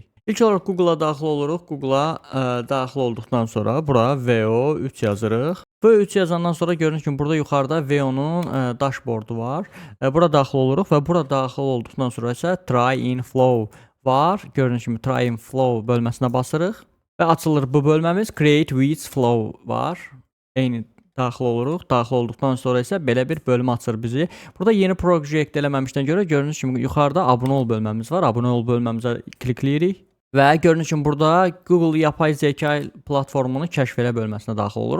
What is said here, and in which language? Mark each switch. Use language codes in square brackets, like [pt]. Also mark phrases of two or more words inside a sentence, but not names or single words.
[az] İlk olaraq Google-a daxil oluruq. Google-a daxil olduqdan sonra bura VO3 yazırıq. VO3 yazandan sonra gördüyünüz kimi burada yuxarıda VO-nun dashboardu var. Bura daxil oluruq və bura daxil olduqdan sonra isə Try in Flow var. Gördüyünüz kimi Try in Flow bölməsinə basırıq və açılır bu bölməmiz. Create with Flow var. Eyni daxil oluruq. Daxil olduqdan sonra isə belə bir bölmə açır bizi. Burada yeni project eləməmişdən görə gördüyünüz kimi yuxarıda abunə ol bölməmiz var. Abunə ol bölməmizə klikləyirik. Və gördüyünüz kimi burada Google yapay zeka platformunu kəşf elə bölməsinə daxil oluruq.